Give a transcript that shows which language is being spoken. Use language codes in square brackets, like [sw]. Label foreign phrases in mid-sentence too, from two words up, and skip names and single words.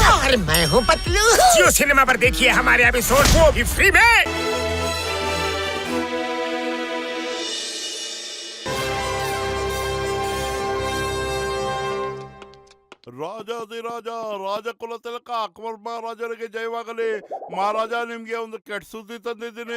[hi] और मैं हूँ पतलू। जियो सिनेमा पर देखिए हमारे एपिसोड वो भी फ्री में। [kn] ರಾಜಾದಿರಾಜ ರಾಜಕುಲ ತಿಲಕ ಅಕ್ಬರ್ ಮಹಾರಾಜರಿಗೆ ಜಯವಾಗಲಿ. ಮಹಾರಾಜ ನಿಮ್ಗೆ ಒಂದು ಕೆಟ್ಟ ಸುದ್ದಿ ತಂದಿದ್ದೀನಿ.